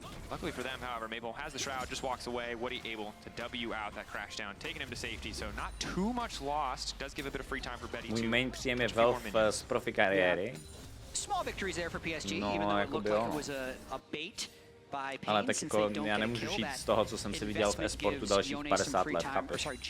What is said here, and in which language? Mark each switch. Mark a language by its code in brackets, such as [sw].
[en] Luckily for them, however, Maple has the shroud, just walks away. Woody able to W out that crash down, taking him to safety, so not too much lost. Does give a bit of free time for Betty. [cs] Můj main příjem je Valve z profi kariéry. [en] Small victories there for PSG, even though it looked like it was a bait by Pain. [cs] Ale tak jako já nemůžu žít z toho, co jsem si viděl v e-sportu dalších 50 let, chápeš?